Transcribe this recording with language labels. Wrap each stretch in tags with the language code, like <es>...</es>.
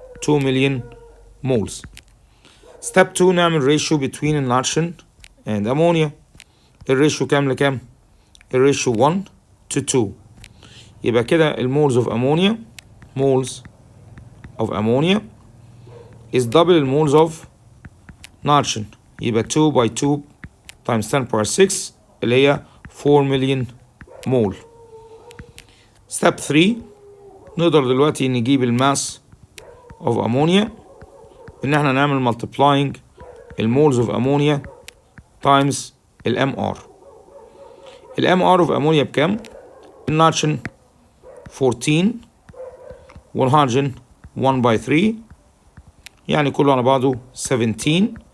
<en>2 million moles. Step 2</en> <ar>نعمل</ar> <en>ratio between النيتروجين and ammonia.</en> <ar>الريشيو كام لكام؟ الريشيو 1 to 2. يبقى كده المولز</ar> <en>of ammonia is double</en> <ar>المولز of nitrogen. يبقى</ar> <en>2 by 2 times 10 power 6</en> <ar>اللي هي</ar> <en>4 million mole.</en> <ar>Step 3 نقدر دلوقتي نجيب الماس of ammonia ان احنا نعمل</ar> <en>multiplying</en> <ar>المولز of ammonia times ال MR. ال MR of ammonia بكام؟ النيتروجين 14 والهيدروجين 1 by 3 يعني كله على بعضه 17.</ar>